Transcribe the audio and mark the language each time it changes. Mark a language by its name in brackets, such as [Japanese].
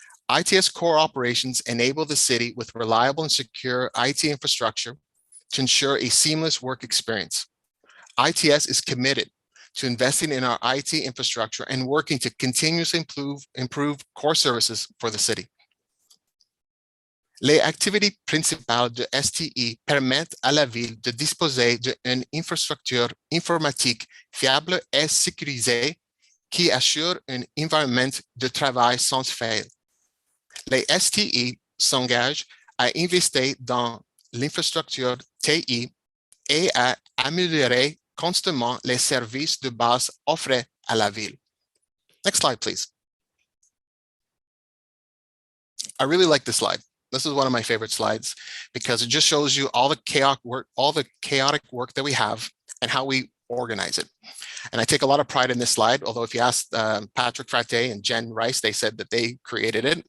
[English] ITS core operations enable the city with reliable and secure IT infrastructure to ensure a seamless work experience. ITS is committed to investing in our IT infrastructure and working to continuously improve core services for the city. [French] Les activités principales de STI permettent à la ville de disposer d'une infrastructure informatique fiable et sécurisée qui assure un environnement de travail sans faille. Les STI s'engagent à investir dans l'infrastructure TI et à améliorer constamment les services de base offerés à la ville. [English] Next slide, please. I really like this slide. This is one of my favorite slides because it just shows you all the chaotic work that we have and how we organize it. And I take a lot of pride in this slide, although if you ask Patrick Fratte and Jen Rice, they said that they created it.